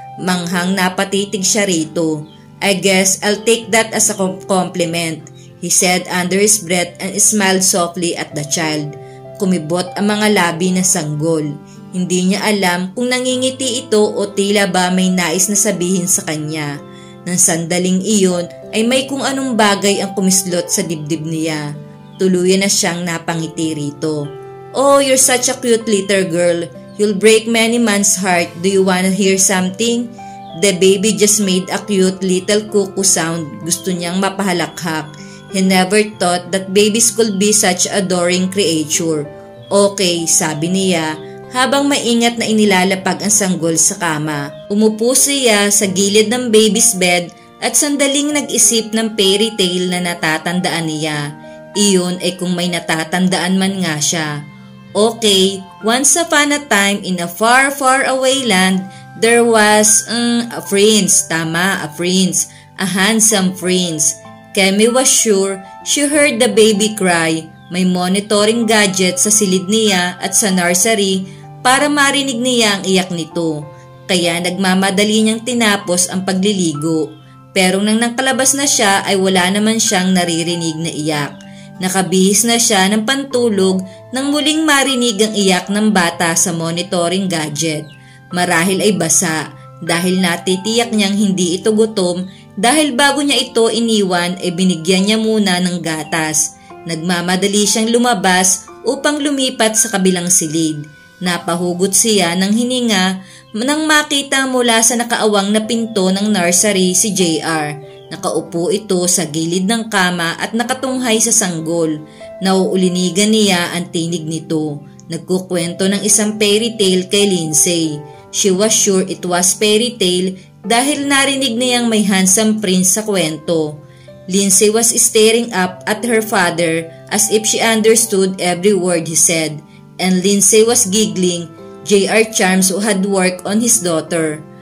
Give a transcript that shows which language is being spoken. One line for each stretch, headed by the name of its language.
Filipino: Manghang napatitig siya rito.
English: I guess I'll take that as a compliment, he said under his breath and smiled softly at the child.
Filipino: Kumibot ang mga labi na sanggol. Hindi niya alam kung nangingiti ito o tila ba may nais na sabihin sa kanya. Nang sandaling iyon ay may kung anong bagay ang kumislot sa dibdib niya. Tuluyan na siyang napangiti rito.
English: Oh, you're such a cute little girl. You'll break many man's heart. Do you wanna hear something? The baby just made a cute little cuckoo sound.
Filipino: Gusto niyang mapahalakhak.
English: He never thought that babies could be such adoring creature.
Filipino: Okay, sabi niya, habang maingat na inilalapag ang sanggol sa kama. Umupo siya sa gilid ng
English: baby's bed
Filipino: at sandaling nag-isip ng fairy tale na natatandaan niya. Iyon ay kung may natatandaan man nga siya.
English: Okay, once upon a time in a far, far away land, there was a prince. Tama, a prince. A handsome prince. Kemi was sure she heard the baby cry.
Filipino: May monitoring gadget sa silid niya at sa nursery para marinig niya ang iyak nito. Kaya nagmamadali niyang tinapos ang pagliligo. Pero nang nakalabas na siya ay wala naman siyang naririnig na iyak. Nakabihis na siya ng pantulog nang muling marinig ang iyak ng bata sa monitoring gadget. Marahil ay basa dahil natitiyak niyang hindi ito gutom dahil bago niya ito iniwan ay binigyan niya muna ng gatas. Nagmamadali siyang lumabas upang lumipat sa kabilang silid. Napahugot siya ng hininga nang makita mula sa nakaawang na pinto ng nursery si JR. Nakaupo ito sa gilid ng kama at nakatunghay sa sanggol. Nauulinigan niya ang tinig nito. Nagkukwento ng isang fairy tale kay Lindsay.
English: She was sure it was fairy tale
Filipino: dahil narinig niyang may handsome prince sa kwento.
English: Lindsay was staring up at her father as if she understood every word he said. And Lindsay was giggling, JR charms who had worked on his daughter.